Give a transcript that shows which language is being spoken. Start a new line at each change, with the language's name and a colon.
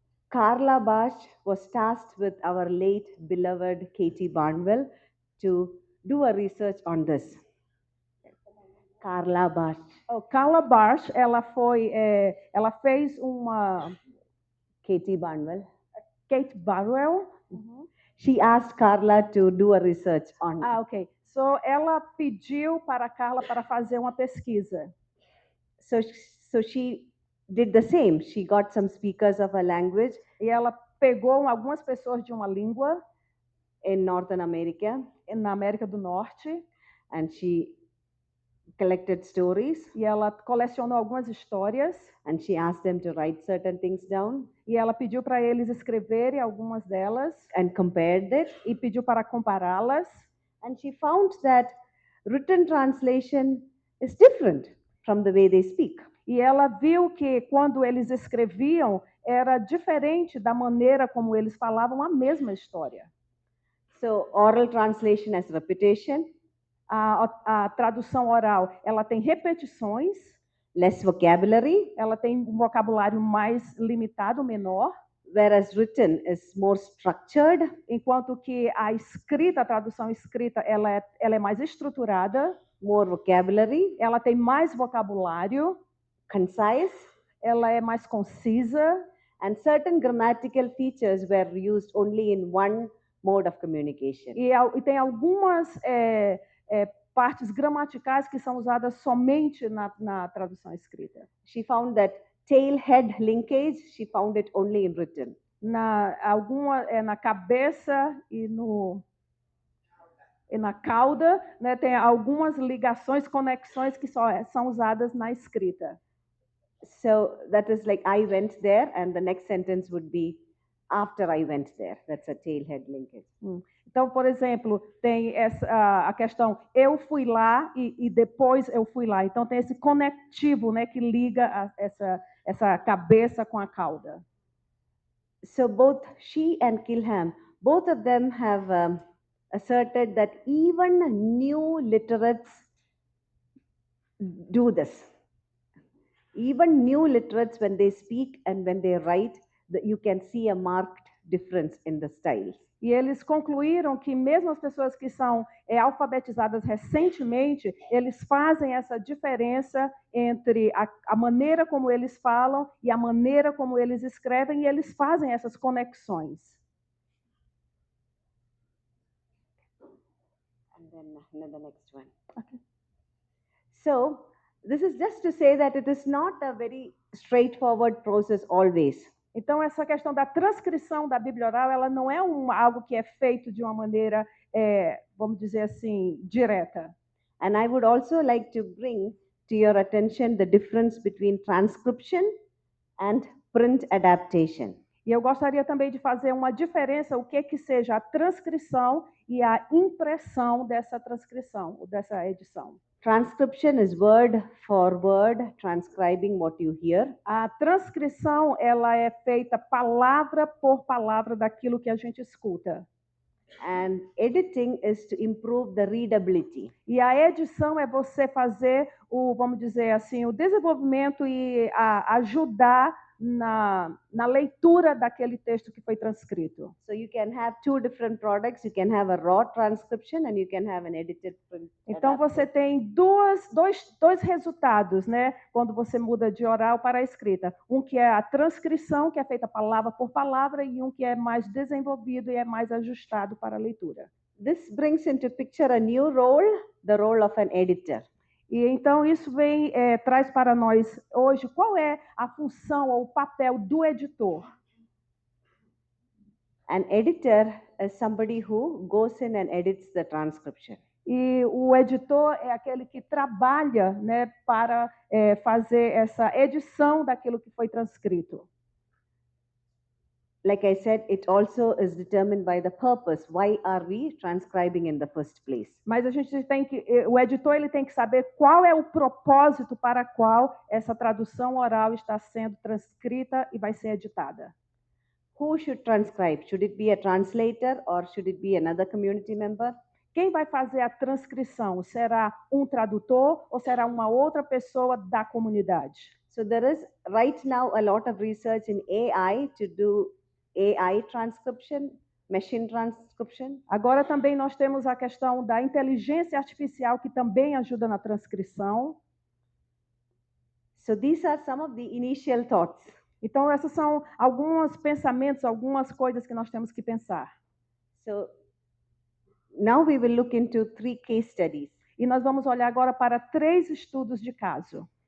English: Carla Bosch was tasked with our late beloved Katie Barnwell to do a research on this. Carla Bosch.
Portuguese: Carla Bosch, ela fez uma
English: Katie Barnwell. Kate Barwell. She asked Carla to do a research on. Ok.
Portuguese: So ela pediu para a Carla para fazer uma pesquisa.
English: So she did the same. She got some speakers of a language
Portuguese: E ela pegou algumas pessoas de uma língua
English: in Northern America,
Portuguese: na América do Norte
English: and she collected stories,
Portuguese: e ela colecionou algumas histórias
English: and she asked them to write certain things down
Portuguese: e ela pediu para eles escreverem algumas delas
English: and compared it.
Portuguese: e pediu para compará-las.
English: And she found that written translation is different from the way they speak.
Portuguese: E ela viu que quando eles escreviam era diferente da maneira como eles falavam a mesma história.
English: So oral translation has repetition,
Portuguese: A tradução oral, ela tem repetições,
English: less vocabulary,
Portuguese: ela tem um vocabulário mais limitado, menor,
English: whereas written is more structured,
Portuguese: enquanto que a tradução escrita, ela é mais estruturada,
English: more vocabulary,
Portuguese: ela tem mais vocabulário,
English: concise,
Portuguese: ela é mais concisa,
English: and certain grammatical features were used only in one mode of communication.
Portuguese: e tem algumas partes gramaticais que são usadas somente na tradução escrita.
English: She found that tail-head linkage, she found it only in written.
Portuguese: Na cabeça e na cauda, né, tem algumas ligações, conexões que só são usadas na escrita.
English: So that is like I went there, and the next sentence would be after I went there. That's a tail-head linkage.
Portuguese: Então, por exemplo, tem a questão eu fui lá e depois eu fui lá. Então tem esse conectivo, né, que liga essa cabeça com a cauda.
English: So both she and Kilham, both of them have asserted that even new literates do this. Even new literates, when they speak and when they write, you can see a marked difference in the styles.
Portuguese: E eles concluíram que mesmo as pessoas que são alfabetizadas recentemente, eles fazem essa diferença entre a maneira como eles falam e a maneira como eles escrevem, e eles fazem essas conexões.
English: And then the next one. Okay. So, this is just to say that it is not a very straightforward process always.
Portuguese: Então, essa questão da transcrição da Bíblia oral, ela não é algo que é feito de uma maneira, vamos dizer assim, direta.
English: And I would also like to bring to your attention the difference between transcription and print adaptation.
Portuguese: E eu gostaria também de fazer uma diferença, o que seja a transcrição e a impressão dessa transcrição, dessa edição.
English: Transcription is word for word, transcribing what you hear.
Portuguese: A transcrição, ela é feita palavra por palavra daquilo que a gente escuta.
English: And editing is to improve the readability.
Portuguese: E a edição é você fazer vamos dizer assim, o desenvolvimento e ajudar na leitura daquele texto que foi transcrito.
English: So you can have two different products. You can have a raw transcription and you can have an edited print.
Portuguese: Então você tem dois resultados, né? Quando você muda de oral para a escrita. Um que é a transcrição, que é feita palavra por palavra, e um que é mais desenvolvido e é mais ajustado para a leitura.
English: This brings into picture a new role, the role of an editor.
Portuguese: E então isso traz para nós hoje qual é a função ou o papel do editor.
English: An editor is somebody who goes in and edits the transcription.
Portuguese: E o editor é aquele que trabalha, né, para fazer essa edição daquilo que foi transcrito.
English: Like I said, it also is determined by the purpose. Why are we transcribing in the first place?
Portuguese: Mas a gente o editor ele tem que saber qual é o propósito para qual essa tradução oral está sendo transcrita e vai ser editada.
English: Who should transcribe? Should it be a translator or should it be another community member?
Portuguese: Quem vai fazer a transcrição? Será um tradutor ou será uma outra pessoa da comunidade?
English: So there is right now a lot of research in AI to do AI transcription, machine transcription.
Portuguese: Agora também nós temos a questão da inteligência artificial que também ajuda na transcrição.
English: So these are some of the initial thoughts.
Portuguese: Então esses são alguns pensamentos, algumas coisas que nós temos que pensar.
English: So now we will look into 3 case studies.
Portuguese: E nós vamos olhar agora para 3 estudos de caso.